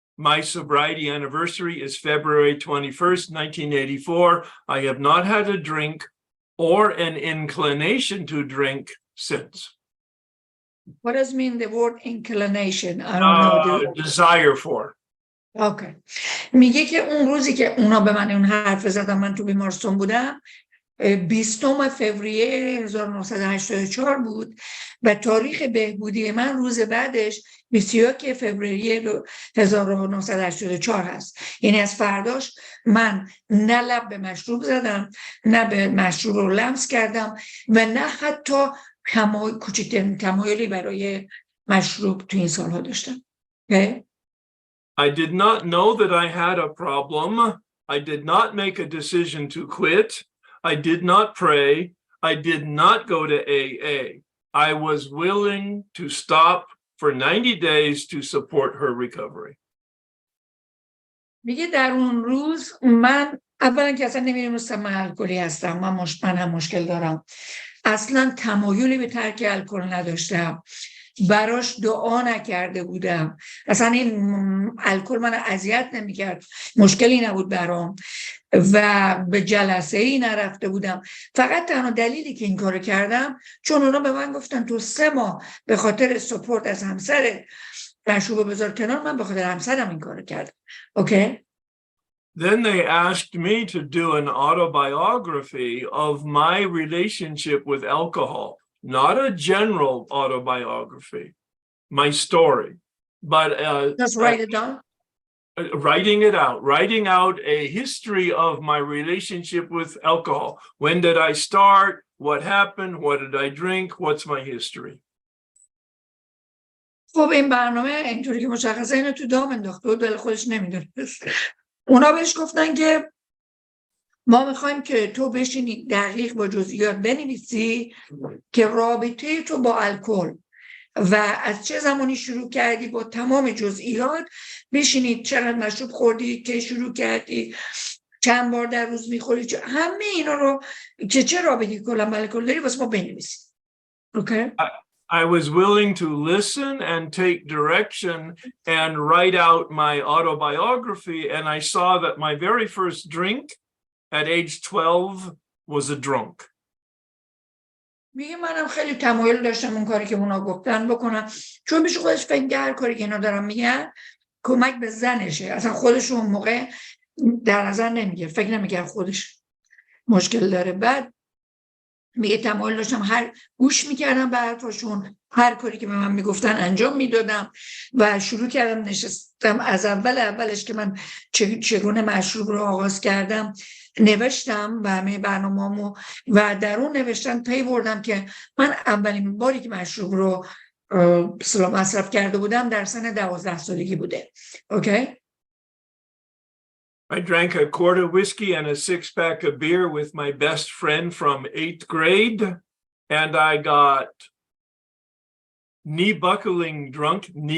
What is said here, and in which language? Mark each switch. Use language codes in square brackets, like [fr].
[en] My sobriety anniversary is February 21st, 1984. I have not had a drink or an inclination to drink since. What does mean the word inclination? I don't know. Desire for. Okay. [fa] میگه که اون روزی که اونا به من اون حرف زدن، من تو بیمارستان بودم، 20 فوریه 1984 بود و تاریخ بهبودی من روز بعدش 21 فوریه 1984 هست. یعنی از فرداش من نه لب به مشروب زدم، نه به مشروب رو لمس کردم و نه حتی کوچکترین تمایلی برای مشروب تو این سالها داشتم. [en] Okay? I did not know that I had a problem. I did not make a decision to quit. I did not pray. I did not go to AA. I was willing to stop for 90 days to support her recovery. [fa] میگه در اون روز من اولا که اصلا نمیدونستم من الکلی هستم، من هم مشکل دارم، اصلا تمایلی به ترک الکل نداشتم، براش دعا نکرده بودم، اصلا این الکل من اذیت نمیکرد، مشکلی نبود برام و به جلسه ای نرفته بودم. فقط تنها دلیلی که این کارو کردم چون اونا به من گفتن تو 3 ماه به خاطر سپورت از همسر مشروب بذار کنار، من به خاطر همسرم این کارو کردم. اوکی؟ [en] Then they asked me to do an autobiography of my relationship with alcohol, not a general autobiography, my story, but Just write it down. writing out a history of my relationship with alcohol. When did I start? What happened? What did I drink? What's my history? [fa] خب این برنامه اینطوری که مشخصه اینو تو دام انداخته بود ولی خودش نمیدونست. اونا بهش گفتن که ما میخوایم که تو بشینی دقیق با جزئیات بنویسی که رابطه تو با الکل و از چه زمانی شروع کردی با تمام جزئیات بشینید، چقدر مشروب خوردی که شروع کردی، چند بار در روز میخوری، همه اینا رو که چه رابطی کلا با الکل داری واسه ما بنویسی. اوکی؟ [en] I was willing to listen and take direction and write out my autobiography, and I saw that my very first drink at age 12 was a drunk. [fa] میگه منم خیلی تمایل داشتم اون کاری که اونا گفتن بکنم، چون پیش خودش فکر کرد کاری که اینا دارن میگن کمک به زنشه، اصلا خودش اون موقع در نظر نمیگه، فکر نمیگه خودش مشکل داره. بعد میگه تمایل داشتم هر گوش میکردم به حرفاشون، هر کاری که به من میگفتن انجام میدادم و شروع کردم نشستم از اولش که من چگونه مشروب رو آغاز کردم نوشتم و همه برنامه‌مو و در اون نوشتن پی بردم که من اولین باری که مشروب رو مصرف کرده بودم در سن 12 سالگی بوده. اوکی؟ [en] I drank a quart of whiskey and a 6-pack of beer with my best friend from 8th grade, and I got knee-buckling drunk.